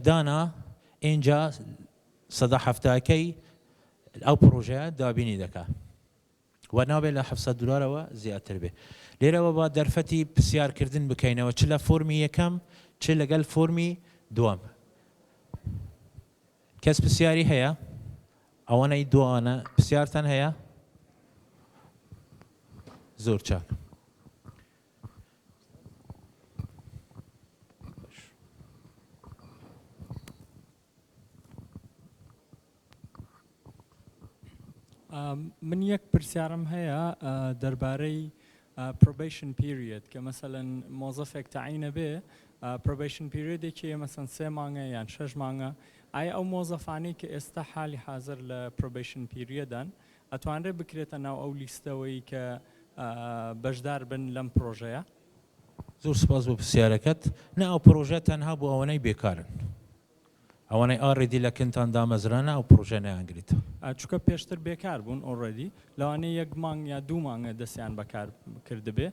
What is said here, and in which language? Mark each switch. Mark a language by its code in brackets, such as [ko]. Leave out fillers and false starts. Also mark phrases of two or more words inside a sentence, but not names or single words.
[ckb] دانا ئینجا 170کەی ئەو پرۆژەیە دابینی دەکا و نابێت لە 700 دلارەوە زیاتر بێ لێرەوە با دەرفەتی پرسیارکردن بکەینەوە چ لە فۆرمی یەکەم چ لەگەڵ فۆرمی دووەم کەس پرسیاری هەیە ئەوانەی دوانە پرسیارتان هەیە زۆر چاک من یەک پرسیارم هەیە دەربارەی [en] probation period [ckb] کە مەسەلەن مۆزەفێک تەعینە بێ [en] probation periodێکی [ckb] مەسەن 3 مانگە یان 6 مانگە ئایا ئەو مۆزەفانەی کە ئێستا حالی حاضر لە [en] probation periodان [ckb] ئەتوانرێت بکرێتە ناو ئەو لیستەوەی کە بەشدار بن لەم پرۆژەیە؟ زۆر سپاس بۆ پرسیارەکەت نە ئەو پرۆژە تەنها بۆ ئەوانەی بێکارن ئەوانەی ئاڕێدی لە کنتان دامەزرانە ئەو پرۆژە نەیانگریتە. چووکە پێشتر بێکار بوون ئۆڕێدی لەوانەیە 1 مانگ یا 2 مانگە دەستیان بەکار کردبێ